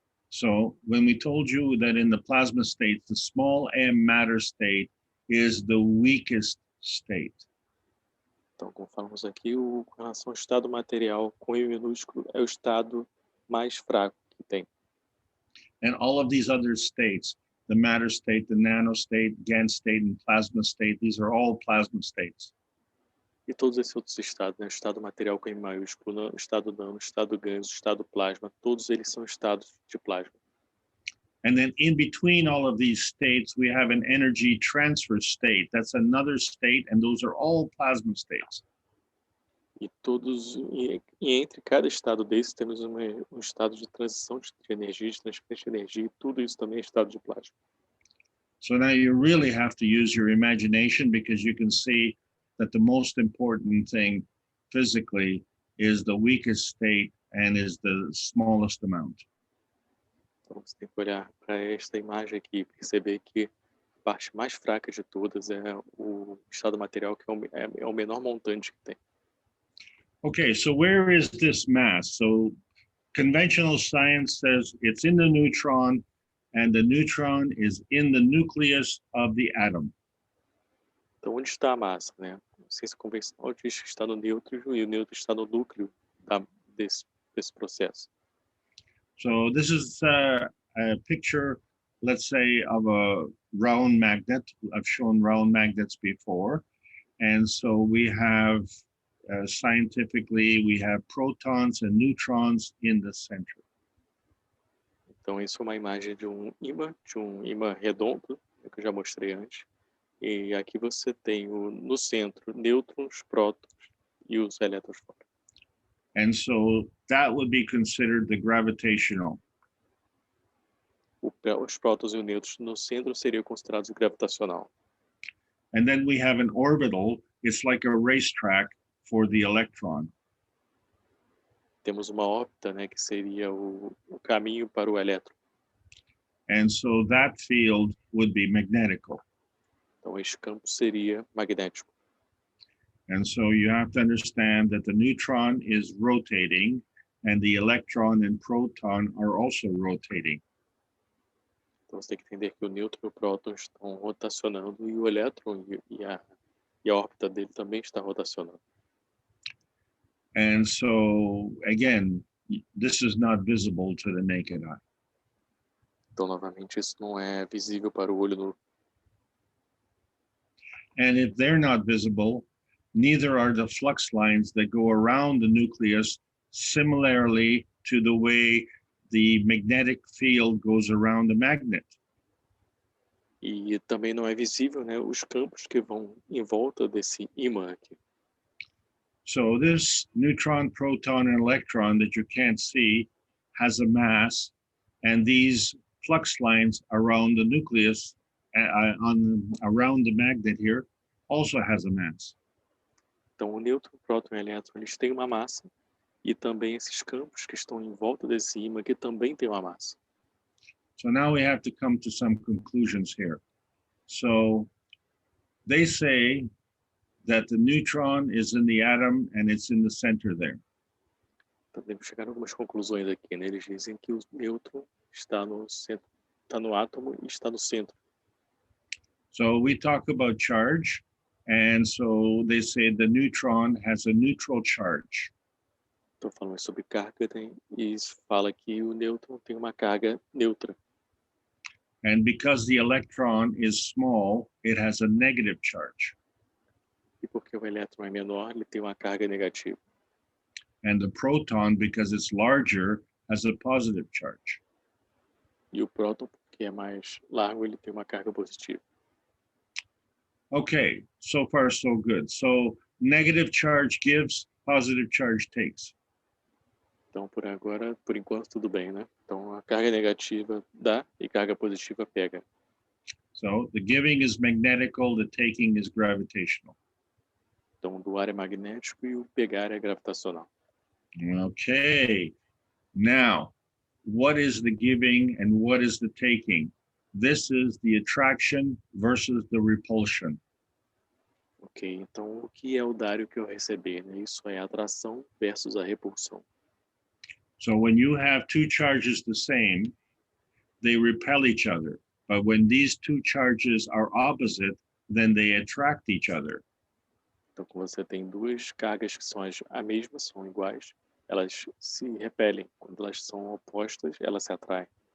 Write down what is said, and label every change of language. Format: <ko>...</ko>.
<en>So when we told you that in the plasma state, the small m matter state is the weakest state.</en> <pt>Então, como falamos aqui, com relação ao estado material com M minúsculo, é o estado mais fraco que tem.</pt> <en>And all of these other states, the matter state, the nano state, GAN state, and plasma state, these are all plasma states.</en> <pt>E todos esses outros estados, né? O estado material com M maiúsculo, o estado nano, o estado ganho, o estado plasma, todos eles são estados de plasma.</pt> <en>And then in between all of these states, we have an energy transfer state. That's another state, and those are all plasma states.</en> <pt>E entre cada estado desse, temos um estado de transição de energia, de transferência de energia, e tudo isso também é estado de plasma.</pt> <en>So now you really have to use your imagination, because you can see that the most important thing physically is the weakest state and is the smallest amount.</en> <pt>Então você tem que olhar para esta imagem aqui e perceber que a parte mais fraca de todas é o estado material, que é o menor montante que tem.</pt> <en>Okay, so where is this mass? So conventional science says it's in the neutron, and the neutron is in the nucleus of the atom.</en> <pt>Então, onde está a massa, né? A ciência convencional diz que está no nêutron, e o nêutron está no núcleo desse processo.</pt> <en>So this is a picture, let's say, of a round magnet. I've shown round magnets before. And so we have, scientifically, we have protons and neutrons in the center.</en> <pt>Então, isso é uma imagem de um ímã redondo, que eu já mostrei antes. E aqui você tem no centro nêutrons, prótons e os elétrons fora.</pt> <en>And so that would be considered the gravitational.</en> <pt>Os prótons e os nêutrons no centro seriam considerados gravitacional.</pt> <en>And then we have an orbital. It's like a racetrack for the electron.</en> <pt>Temos uma órbita, né, que seria o caminho para o elétron.</pt> <en>And so that field would be magnetical.</en> <pt>Então, este campo seria magnético.</pt> <en>And so you have to understand that the neutron is rotating, and the electron and proton are also rotating.</en> <pt>Então, você tem que entender que o nêutron e o próton estão rotacionando, e o elétron e a órbita dele também está rotacionando.</pt> <en>And so, again, this is not visible to the naked eye.</en> <pt>Então, novamente, isso não é visível para o olho nu.</pt> <en>And if they're not visible, neither are the flux lines that go around the nucleus, similarly to the way the magnetic field goes around the magnet.</en> <pt>E também não é visível, né, os campos que vão em volta desse ímã aqui.</pt> <en>So this neutron, proton, and electron that you can't see has a mass, and these flux lines around the nucleus, around the magnet here, also has a mass.</en> <pt>Então, o nêutron, próton e elétron, eles têm uma massa, e também esses campos que estão em volta desse ímã que também tem uma massa.</pt> <en>So now we have to come to some conclusions here. So they say that the neutron is in the atom and it's in the center there.</en> <pt>Então, devemos chegar a algumas conclusões aqui, né? Eles dizem que o nêutron está no centro, está no átomo e está no centro.</pt> <en>So we talk about charge, and so they say the neutron has a neutral charge.</en> <pt>Então, falamos sobre carga, né? E fala que o nêutron tem uma carga neutra.</pt> <en>And because the electron is small, it has a negative charge.</en> <pt>E porque o elétron é menor, ele tem uma carga negativa.</pt> <en>And the proton, because it's larger, has a positive charge.</en> <pt>E o próton, porque é mais largo, ele tem uma carga positiva.</pt> <en>Okay, so far so good. So negative charge gives, positive charge takes.</en> <pt>Então, por agora, por enquanto, tudo bem, né? Então, a carga negativa dá e carga positiva pega.</pt> <en>So the giving is magnetical, the taking is gravitational.</en> <pt>Então, o doar é magnético e o pegar é gravitacional.</pt> <en>Okay, now, what is the giving and what is the taking? This is the attraction versus the repulsion.</en> <pt>Ok, então, o que é o dar e o que é o receber, né? Isso é a atração versus a repulsão.</pt> <en>So when you have two charges the same, they repel each other. But when these two charges are opposite, then they attract each other.</en> <pt>Então, quando você tem duas cargas que são a mesma, são iguais, elas se repelem. Quando elas são opostas, elas se atraem.</pt>